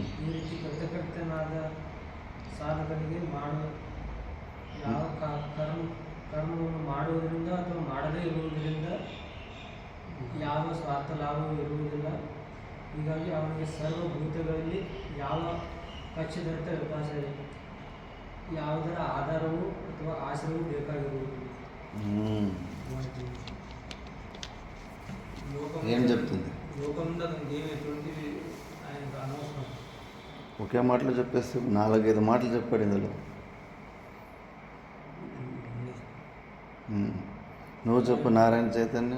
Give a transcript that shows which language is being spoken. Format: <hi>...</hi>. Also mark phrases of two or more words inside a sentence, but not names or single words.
<kn>ಈ ರೀತಿ ಕೃತಕೃತ್ಯನಾದ ಸಾಧಕನಿಗೆ ಯಾವ ಕರ್ಮವನ್ನು ಮಾಡುವುದರಿಂದ ಅಥವಾ ಮಾಡದೇ ಇರುವುದರಿಂದ ಯಾವ ಸ್ವಾರ್ಥ ಲಾಭವೂ ಇರುವುದಿಲ್ಲ. ಹೀಗಾಗಿ ಅವನಿಗೆ ಸರ್ವಭೂತಗಳಲ್ಲಿ ಯಾವ ಕಕ್ಷಿದಂತೆ ವಿಕಾಸ ಇದೆ, ಯಾವುದರ ಆಧಾರವೂ ಅಥವಾ ಆಶ್ರಯವೂ ಬೇಕಾಗಿರುವುದಿಲ್ಲ.</kn> <te>ఏం చెప్తుంది? లోకంలో అతనికి ఏమి ఎటువంటివి ఆయనకు అనవసరం. ఒకే మాటలు చెప్పేస్తే 4-5 మాటలు చెప్పాడు ఇందులో. నువ్వు చెప్పు నారాయణ చైతన్యం.</te>